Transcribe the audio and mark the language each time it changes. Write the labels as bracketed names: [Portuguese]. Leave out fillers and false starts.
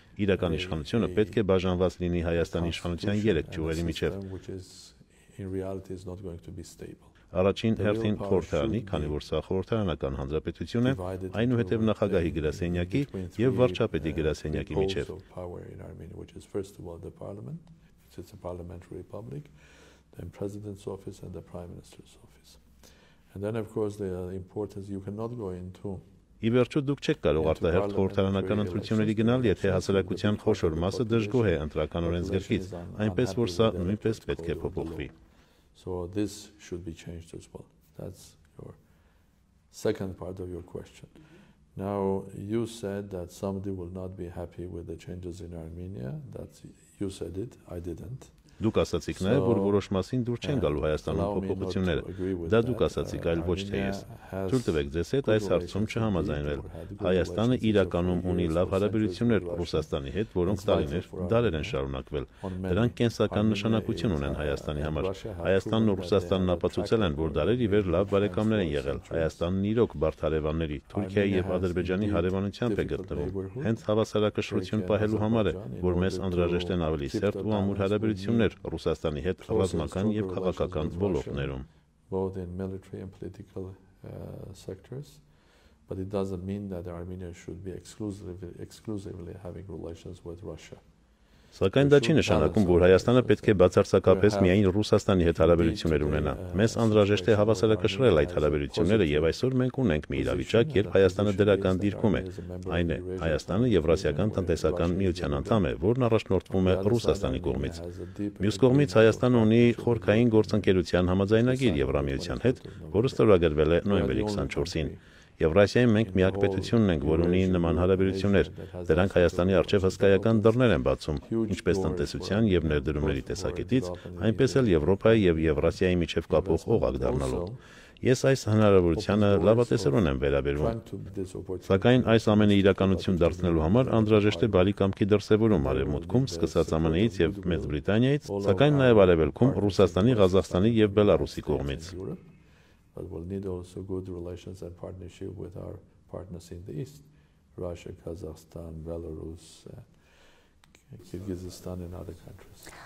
[Armenian] Իրական իշխանությունը պետք է բաժանված լինի Հայաստանի իշխանության 3 ճյուղերի միջև։ Առաջին հերթին խորհրդարանի, քանի որ սա խորհրդարանական հանրապետություն է, այնուհետև նախագահի գրասենյակի եւ վարչապետի գրասենյակի միջև։ Ի վերջո դուք չեք կարող արտահերթ խորհրդարանական ընտրությունների գնալ, եթե հասարակության խոշոր մասը դժգոհ է ընտրական օրենսգրքից, այնպես որ սա նույնպես պետք է փոփոխվի։ [English] So this should be changed as well. That's your second part of your question. Now, you said that somebody will not be happy with the changes in Armenia. You said it, I didn't. [Armenian] Դուք ասացիք նաև, որ որոշ մասին դուր չեն գալու Հայաստանում փոփոխությունները։ Դա դուք ասացիք, այլ ոչ թե ես։ Թույլ տվեք ձեզ հետ այս հարցում չհամաձայնվել։ Հայաստանը իրականում ունի լավ հարաբերություններ Ռուսաստանի հետ, որոնք տարիներ, դարեր են շարունակվել։ Դրանք կենսական նշանակություն ունեն Հայաստանի համար։ Հայաստանն ու Ռուսաստանն ապացուցել են, որ դարեր ի վեր լավ բարեկամներ են եղել։ Հայաստանն իրոք բարդ հարևանների, Թուրքիայի եւ Ադրբեջանի հարևանությամբ է գտնվում։ Հենց հավասարակշռություն պահելու համար է, որ մեզ անհրաժեշտ են ավելի սերտ ու ամուր հարաբերություններ Ռուսաստանի հետ ռազմական եւ քաղաքական ոլորտներում։ [English] Both in military and political sectors. but it doesn't mean that Armenia should be exclusively having relations with Russia. [Armenian] Սակայն դա չի նշանակում, որ Հայաստանը պետք է բացարձակապես միայն Ռուսաստանի հետ հարաբերություններ ունենա։ Մեզ անհրաժեշտ է հավասարակշռել այդ հարաբերությունները եւ այսօր մենք ունենք մի իրավիճակ, երբ Հայաստանը դրական դիրքում է։ Այն է, Հայաստանը Եվրասիական տնտեսական միության անդամ է, որն առաջնորդվում է Ռուսաստանի կողմից։ Մյուս կողմից Հայաստանը ունի խորհրդային գործընկերության համաձայնագիր Եվրամիության հետ, որը ստորագրվել է նոյեմբերի 24-ին։ Եվրասիայում մենք միակ պետությունն ենք, որ ունի նման հարաբերություններ։ Դրանք Հայաստանի առջև հսկայական դռներ են բացում, ինչպես տնտեսության եւ ներդրումների տեսակետից, այնպես էլ Եվրոպայի եւ Եվրասիայի միջև կապող օղակ դառնալով։ Ես այս հնարավորությանը լավատեսորեն եմ վերաբերվում։ Սակայն այս ամենը իրականություն դարձնելու համար անհրաժեշտ է բարի կամքի դրսևորում արևմուտքում, սկսած ԱՄՆ-ից եւ Մեծ Բրիտանիայից, սակայն նաեւ արևելքում Ռուսաստանի, Ղազախստանի եւ Բելարուսի կողմից։ [English] But we'll need also good relations and partnership with our partners in the East, Russia, Kazakhstan, Belarus, Kyrgyzstan and other countries.